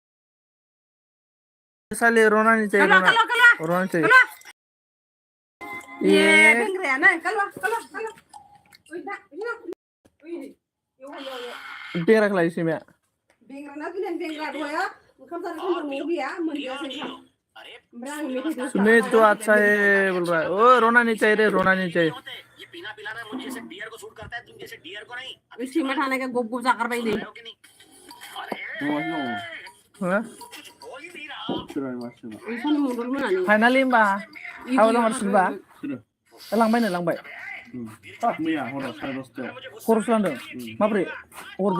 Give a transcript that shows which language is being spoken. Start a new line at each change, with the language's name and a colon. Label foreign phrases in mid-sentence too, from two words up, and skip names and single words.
Bodo: सालि रनानि जायो रनानि जायो ए बेंग्रायानो बेराखौ लायो सैमाया बेंग्राना बिलाइ बेंग्रा दहाय ओंखाम जानो न'आव गैया मोनजायासै ओंखाम ओमफ्राय आं मेथाइ
Hindi: सुमित तो अच्छा है बोल रहा है ओ रोना नहीं चाहिए रे रोना नहीं चाहिए ये पीना पिलाना मुझे जैसे डियर को सूट करता है तुम जैसे डियर को नहीं
Bodo: बे सैमा थानायखाय गब गब जागारबाय नै ओंखाम मदल मोनानि फाइनालि होमबा हाबा जामारसिगोनबा लांबायनो लांबाय मैया हराव 10:30 खरस लांदों माब्रै हरदों